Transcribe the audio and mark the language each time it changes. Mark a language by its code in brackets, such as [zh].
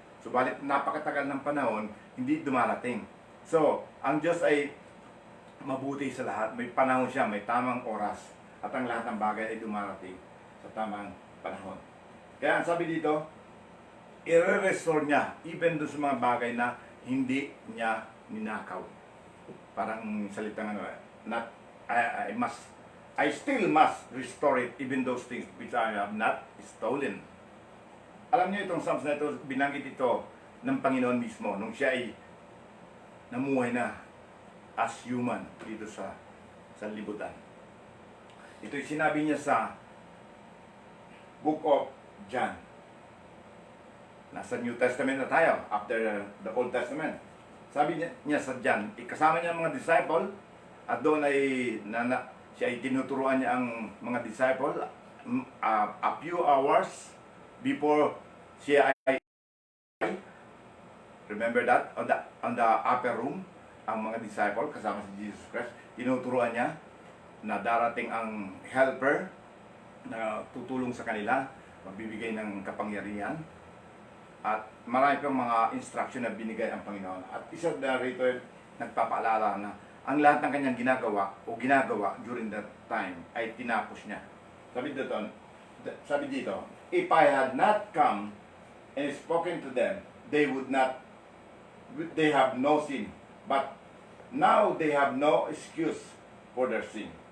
[tl] Subalit napakatagal ng panahon, hindi dumarating. So, ang Diyos ay mabuti sa lahat. May panahon siya, may tamang oras. At ang lahat ng bagay ay dumarating sa tamang panahon. Kaya ang sabi dito, i-restore niya even doon sa mga bagay na hindi niya ninakaw. Parang salitang ano, [en] not, I still must restore it even those things which I have not stolen. [tl] Alam niyo itong Psalms na ito, binanggit ito ng Panginoon mismo nung siya ay namuhay na as human dito sa libutan. Ito'y sinabi niya sa Book of John. Nasa New Testament na tayo, [en] after the Old Testament. [tl] Sabi niya sa John, ikasama niya ang mga disciple, at doon ay siya ay tinuturuan niya ang mga disciple [en] a few hours before [tl] siya ay, [en] remember that, on the upper room, [tl] ang mga disciple kasama si Jesus Christ, tinuturuan niya na darating ang helper na tutulong sa kanila, magbibigay ng kapangyarihan, at marami pang mga instruction na binigay ang Panginoon. At isa na rito nagpapaalala na ang lahat ng kanyang ginagawa [en] during that time [tl] ay tinapos niya. [en] Sabi dito, if I had not come and spoken to them, they have no sin. But now they have no excuse for their sin.